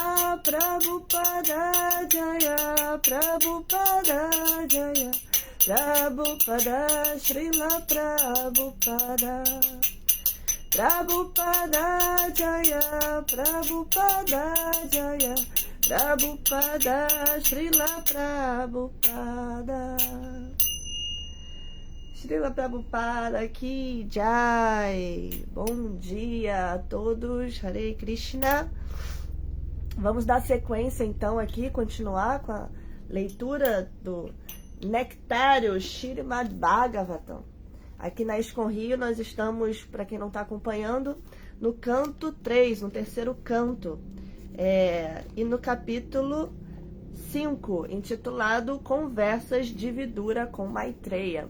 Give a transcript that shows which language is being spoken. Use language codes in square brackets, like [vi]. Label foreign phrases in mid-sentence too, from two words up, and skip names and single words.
[sa] Prabhupada Jaya Prabhupada Jaya Prabhupada Srila Prabhupada Prabhupada Jaya Prabhupada Jaya Prabhupada Srila Prabhupada Srila Prabhupada Ki Jai. [pt] Bom dia a todos, Hare Krishna. Vamos dar sequência então aqui, continuar com a leitura do Nectário Śrīmad Bhagavatam. Aqui na Iscom Rio nós estamos, para quem não está acompanhando, no canto 3, no terceiro canto, e no capítulo 5, intitulado Conversas de Vidura com Maitreya.